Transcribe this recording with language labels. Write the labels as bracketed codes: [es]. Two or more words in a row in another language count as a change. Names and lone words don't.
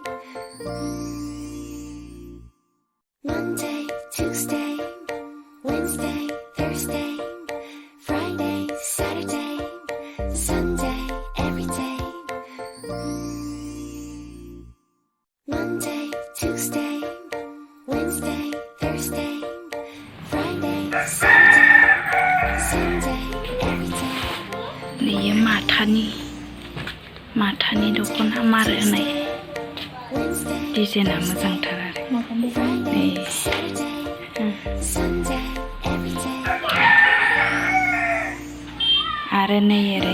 [en] Monday, Tuesday, Wednesday, Thursday, Friday, Saturday, Sunday, every day. Monday, Tuesday, Wednesday, Thursday, Friday, Saturday, Sunday, every day. [brx] बेयो माथानि दख'ना मार होनाय [en] Wednesday, [brx] डिजाइना मोजांथार आरो [en] Friday, Saturday, Sunday, every day. [brx] आरो नै ओरै